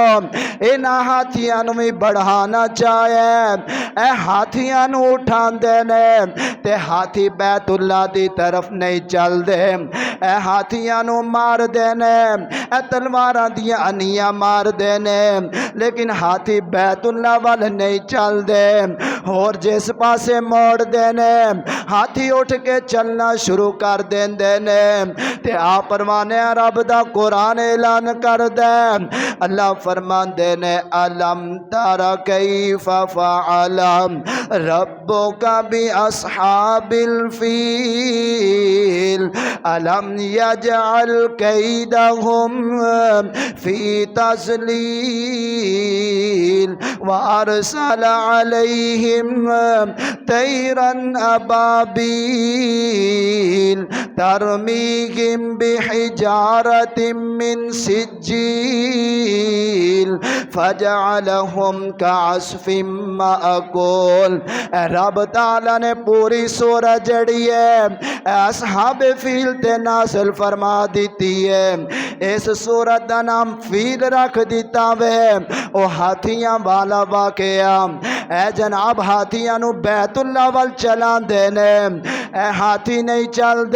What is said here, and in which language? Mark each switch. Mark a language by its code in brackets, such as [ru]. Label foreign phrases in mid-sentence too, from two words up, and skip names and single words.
[pa] انہاں ہاتھیاں نوں بھی بڑھانا چاہے، اے ہاتھیاں نوں اٹھاندے نے تے ہاتھی بیت اللہ دی طرف نہیں چلدے، اے ہاتھیاں نوں مار دینے، اے تلواراں دیاں انیاں مار دینے، لیکن ہاتھی بیت اللہ وال نہیں چلدے. اور جس پاسے موڑ دینے ہاتھی اٹھ کے چلنا شروع کر دیندے نے. تے آ پروانے رب دا قرآن اعلان کر دے، اللہ فرماندے نے [ar] ألم تر كيف فعل ربك بأصحاب الفيل ألم يجعل كيدهم في تضليل وأرسل عليهم طيرا أبابيل ترميهم بحجارة من سجيل فجعلهم كعصف مأكول. [pa] رب تعالیٰ نے پوری سورت جڑی ہے اصحاب فیل تے نازل فرما دتی ہے. اس سورت کا نام فیل رکھ دتا وے. او ہاتھیاں والا واقعہ اے جناب، ہاتھیاں نوں بیت اللہ ول چلاندے نے، اے ہاتھی نہیں چلتے.